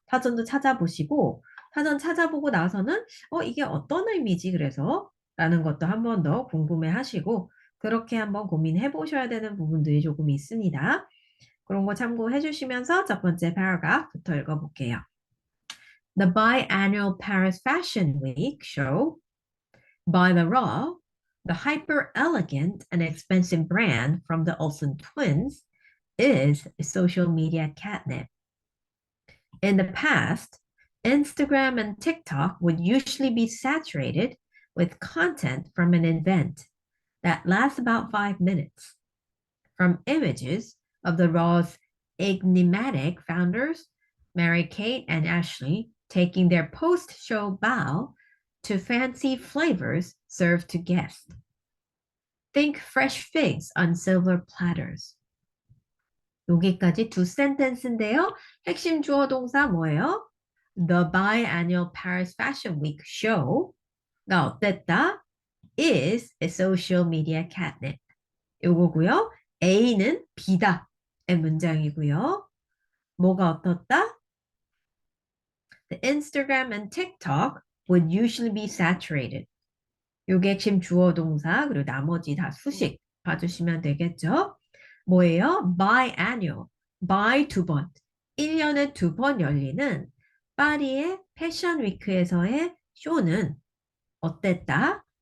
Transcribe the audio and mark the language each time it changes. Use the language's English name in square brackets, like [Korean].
[Korean] 사전도 찾아보시고 사전 찾아보고 나서는 이게 어떤 의미지 그래서 라는 것도 한 번 더 궁금해 하시고 그렇게 한번 고민해 보셔야 되는 부분들이 조금 있습니다. 그런 거 참고해 주시면서 첫 번째 paragraph부터 읽어볼게요. [English] The biannual Paris Fashion Week show by the Raw, the hyper-elegant and expensive brand from the Olsen twins, is social media catnip. In the past, Instagram and TikTok would usually be saturated with content from an event that lasts about 5 minutes, from images of the Raw's enigmatic founders, Mary Kate and Ashley, taking their post-show bow to fancy flavors served to guests. Think fresh figs on silver platters. [Korean] 여기까지 두 센텐스인데요. 핵심 주어 동사 뭐예요? [English] The biannual Paris Fashion Week show가 [Korean] 어땠다? [English] Is a social media catnip. [Korean] 요거고요. A는 B다의 문장이고요. 뭐가 어떻다? [English] The Instagram and TikTok would usually be saturated. [Korean] 요게 핵심 주어 동사 그리고 나머지 다 수식 봐주시면 되겠죠? 뭐예요? biannual. by 2번. 1년에 2번 열리는 파리의 패션 위크에서의 쇼는 어땠다?